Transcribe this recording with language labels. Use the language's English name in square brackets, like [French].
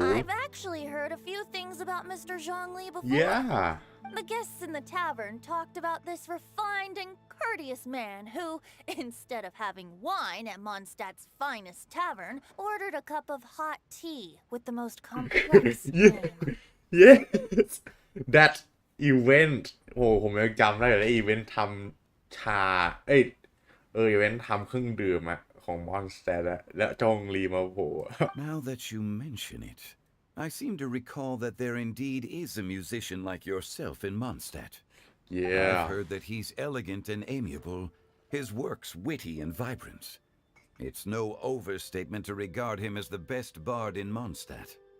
[English] I've actually heard a few things about Mr. Zhongli before. Yeah. The guests in the tavern talked about this refined and courteous man who, instead of having wine at Mondstadt's finest tavern, ordered a cup of hot tea with the most complex Yes. That event [Thai] โอ้ผมยังจำได้เลยอีเวนต์ทำชาอีเวนต์ทำเครื่องดื่มอะของมอนสเตอร์และจองลีมาโผล่ [English] Now that you mention it, I seem to recall that there indeed is a musician like yourself in Mondstadt. Yeah. I've heard that he's elegant and amiable, his works witty and vibrant. It's no overstatement to regard him as the best bard in Mondstadt.